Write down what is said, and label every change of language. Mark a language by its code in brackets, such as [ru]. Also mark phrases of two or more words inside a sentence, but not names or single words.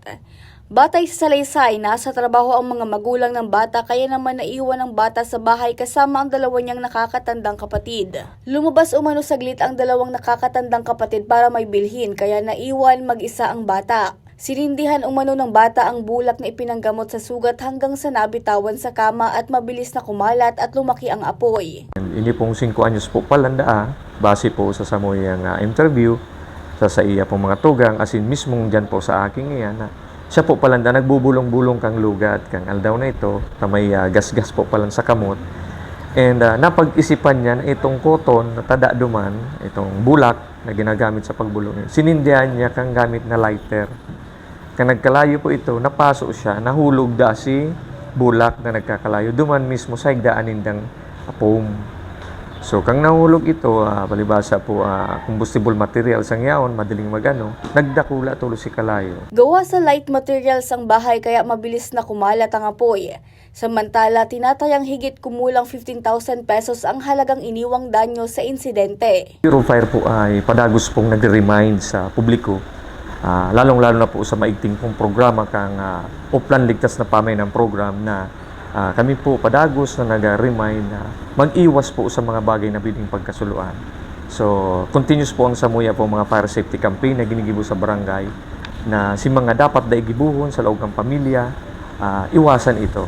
[tl] Batay sa salaysay, nasa trabaho ang mga magulang ng bata kaya naman naiwan ang bata sa bahay kasama ang dalawa niyang nakakatandang kapatid. Lumabas umano saglit ang dalawang nakakatandang kapatid para may bilhin kaya naiwan mag-isa ang bata. Sinindihan umano ng bata ang bulak na ipinanggamot sa sugat hanggang sa nabitawan sa kama at mabilis na kumalat at lumaki ang apoy. [bik] Ini pong 5 anyos po palanda, base po sa samoyang interview sa iya pong mga tugang, asin mismong dyan po sa aking iyan na siya po palanda nagbubulong-bulong kang lugat kang aldaw na ito, na may gas-gas po palang sa kamot. And napag-isipan niya na itong koton na tada duman, itong bulak na ginagamit sa pagbulong. Sinindihan niya kang gamit na lighter. Kang nagkalayo po ito, napaso siya, nahulog da si bulak na nagkakalayo. Duman mismo sa higdaanin ng foam. So, kang nahulog ito, palibasa po, [en] combustible materials [bik] ang yaon, madaling magano, nagdakula tulo si kalayo. [tl] Gawa sa [en] light materials [tl] ang bahay kaya mabilis na kumalat ang apoy. Samantala, tinatayang higit kumulang 15,000 pesos ang halagang iniwang danyo sa insidente. Bureau of Fire po ay padagos pong nag-remind sa publiko, lalong-lalo na po sa maigting pong programa kang Uplan Ligtas na Pamay ng program na kami po padagos na nag-remind na mag-iwas po sa mga bagay na pwedeng pagkasuluan. [bik] So, continuous po ang samuya po mga [en] fire safety campaign [bik] na ginigibo sa barangay na si mga dapat daigibuhon sa loob ng pamilya, iwasan ito.